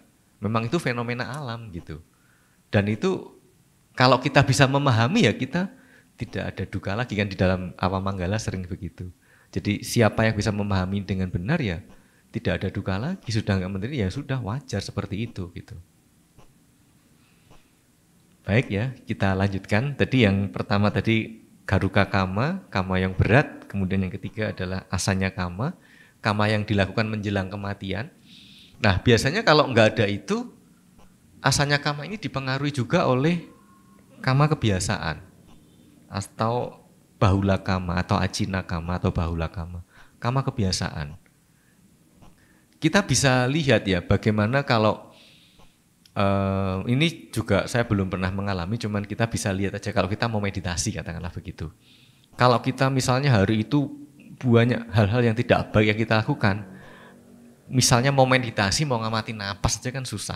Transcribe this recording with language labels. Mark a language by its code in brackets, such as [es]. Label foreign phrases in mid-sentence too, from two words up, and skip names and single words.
[id] Memang itu fenomena alam gitu. Dan itu kalau kita bisa memahami ya kita tidak ada duka lagi kan, di dalam Awamanggala sering begitu. Jadi siapa yang bisa memahami dengan benar ya tidak ada duka lagi, sudah nggak menderita ya sudah, wajar seperti itu gitu. Baik ya, kita lanjutkan. Tadi yang pertama tadi [pi] Garuka kama, [id] kama yang berat. Kemudian yang ketiga adalah [pi] asanya kama, [id] kama yang dilakukan menjelang kematian. Nah biasanya kalau nggak ada itu, [pi] asanya kama [id] ini dipengaruhi juga oleh kama kebiasaan atau [pi] bahula kama [id] atau [pi] acina kama [id] atau [pi] bahula kama, [id] kama kebiasaan. Kita bisa lihat ya bagaimana kalau ini juga saya belum pernah mengalami, cuman kita bisa lihat aja kalau kita mau meditasi katakanlah begitu. Kalau kita misalnya hari itu banyak hal-hal yang tidak baik yang kita lakukan, misalnya mau meditasi, mau ngamati napas aja kan susah.